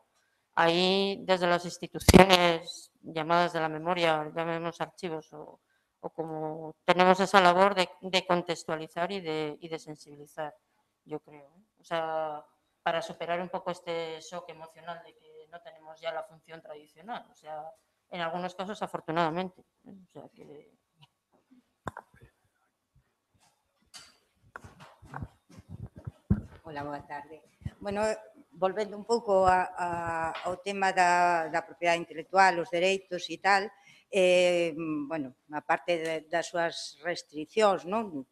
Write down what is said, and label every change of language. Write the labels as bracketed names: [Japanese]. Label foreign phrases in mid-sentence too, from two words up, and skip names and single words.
[Spanish] Ahí, desde las instituciones llamadas de la memoria, llamemos archivos o como tenemos esa labor de contextualizar y de sensibilizar, yo creo. O sea, para superar un poco este shock emocional de que no tenemos ya la función tradicional. O sea, en algunos casos, afortunadamente. O sea, que... [Galician] Hola, boa tarde. Bueno, volvendo un pouco ao tema da propiedade intelectual, os dereitos e tal, bueno, a parte das súas restriccións, non?